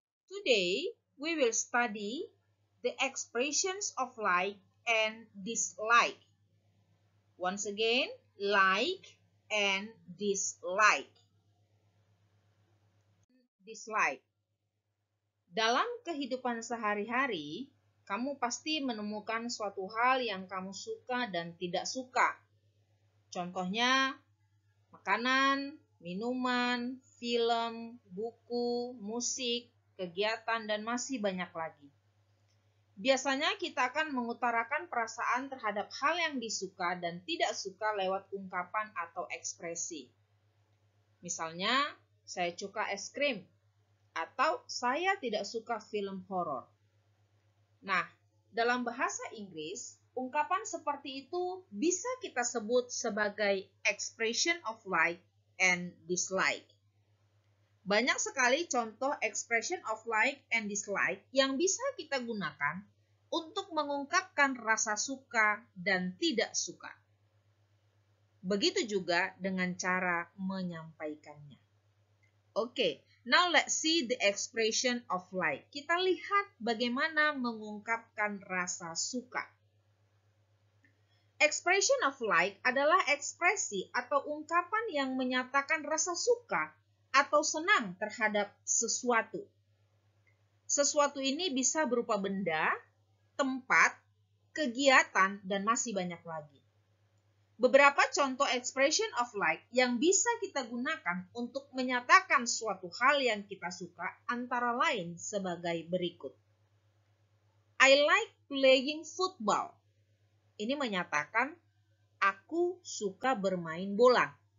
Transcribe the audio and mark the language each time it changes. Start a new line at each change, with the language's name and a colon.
English: Today we will study the expressions of like and dislike. Once again, like and dislike. Dislike.
Indonesian: Dalam kehidupan sehari-hari, kamu pasti menemukan suatu hal yang kamu suka dan tidak suka. Contohnya, makanan, minuman, film, buku, musik, kegiatan, dan masih banyak lagi. Biasanya kita akan mengutarakan perasaan terhadap hal yang disuka dan tidak suka lewat ungkapan atau ekspresi. Misalnya, saya suka es krim atau saya tidak suka film horor. Nah, dalam bahasa Inggris, ungkapan seperti itu bisa kita sebut sebagai
English: expression of like and dislike.
Indonesian: Banyak sekali contoh
English: expression of like and dislike
Indonesian: yang bisa kita gunakan untuk mengungkapkan rasa suka dan tidak suka. Begitu juga dengan cara menyampaikannya.
English: Oke, now let's see the expression of like.
Indonesian: Kita lihat bagaimana mengungkapkan rasa suka. Expression of like adalah ekspresi atau ungkapan yang menyatakan rasa suka atau senang terhadap sesuatu. Sesuatu ini bisa berupa benda, tempat, kegiatan, dan masih banyak lagi. Beberapa contoh expression of like yang bisa kita gunakan untuk menyatakan suatu hal yang kita suka antara lain sebagai berikut.
English: I like playing football.
Indonesian: Ini menyatakan aku suka bermain bola.